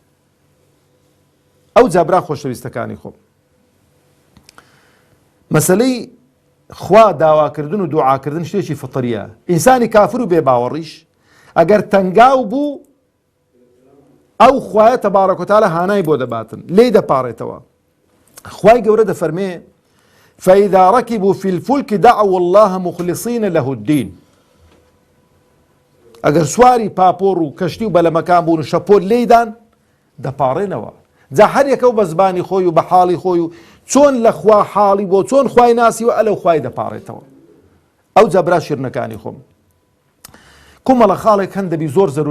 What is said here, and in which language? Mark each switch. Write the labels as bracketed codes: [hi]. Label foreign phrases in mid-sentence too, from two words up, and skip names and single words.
[ckb] ئەو جابرا خۆشەویستەکانی خۆم مەسەلەی خوا داواکردن و دوعاکردن شتێکی فطریە ئینسانی کافر و بێباوەڕیش ئەگەر تەنگاو بوو ئەو خوایە تەبارەک وتەعالە هانای بۆ دەباتن لێی دەپاڕێتەوە خوای گەورە دەفەرمێ [ar] فإذا ركبوا في الفلك دعوا الله مخلصين له الدين [ckb] ئەگەر سواری پاپۆر و کەشتی و بەلەمەکان بوون و شەپۆل لێیدان دەپاڕێنەوە جا هەر یەکەو بە زبانی خۆی و بە حاڵی خۆی و چۆن لە خوا حاڵی بۆ چۆن خوای ناسی و ئەلەو خوای دەپاڕێتەوە ئەو جابرا شیرنەکانی خۆم کومەڵە خاڵێک هەن دەبی زۆر زەرورە